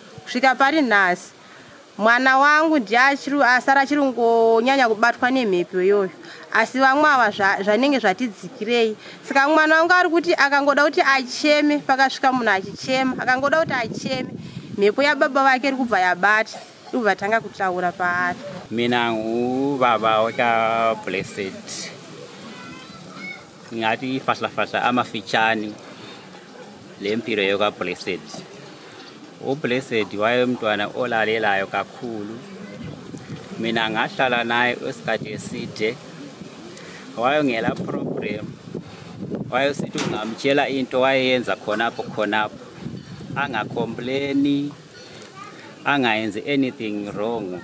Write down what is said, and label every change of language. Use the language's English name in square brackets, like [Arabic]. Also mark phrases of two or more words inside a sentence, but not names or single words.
[Shona] Kusvika pari nhasi mwana wangu ndiye asara achiri ngonyanya kubatwa nemhepo iyoyo, asi vamwe ava zvanenge zvatidzikirei. Saka mwana wangu ari kuti akangoda kuti acheme, pakasvika munhu achichema, akangoda kuti acheme, mhepo yababa vake iri kubva yabata, ndobva tanga kutaura paari. [North Ndebele] Mina ngubaba wakaBlessed, ngathi fahla amafitshane lempilo yokaBlessed. UBlessed wayemntwana olalelayo kakhulu. Mina ngahlala naye isikhathi eside, wayengela problem, wayesithi ungamtshela into wayenza khonapho, angacomplaini, angayenzi [English] anything wrong.